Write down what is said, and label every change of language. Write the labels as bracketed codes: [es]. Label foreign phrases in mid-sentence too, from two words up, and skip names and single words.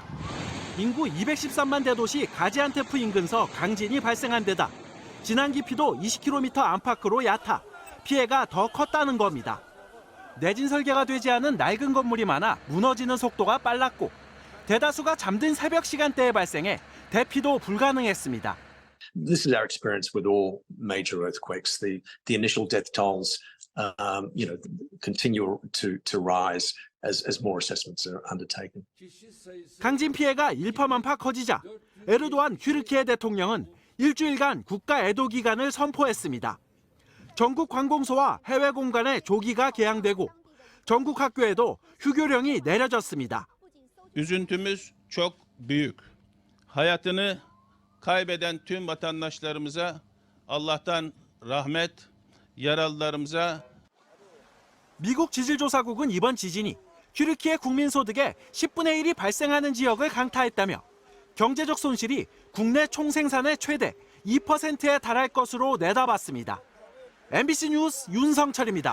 [ko] 인구 213만 대도시 가지안테프 인근서 강진이 발생한 데다 진앙 깊이도 20km 안팎으로 얕아 피해가 더 컸다는 겁니다. 내진 설계가 되지 않은 낡은 건물이 많아 무너지는 속도가 빨랐고 대다수가 잠든 새벽 시간대에 발생해 대피도 불가능했습니다. [en] This is our experience with all major earthquakes. The initial death tolls, continue to rise as more assessments are undertaken. [ko] 강진 피해가 일파만파 커지자 에르도안 튀르키예 대통령은 일주일간 국가 애도 기간을 선포했습니다. 전국 관공서와 해외 공간에 조기가 개항되고 전국 학교에도 휴교령이 내려졌습니다. [tr] Üzüntümüz çok büyük. Hayatını kaybeden tüm vatandaşlarımıza Allah'tan rahmet, yaralılarımıza. [ko] 미국 지질조사국은 이번 지진이 튀르키예 국민 소득의 10분의 1이 발생하는 지역을 강타했다며 경제적 손실이 국내 총생산의 최대 2%에 달할 것으로 내다봤습니다. MBC 뉴스 윤성철입니다.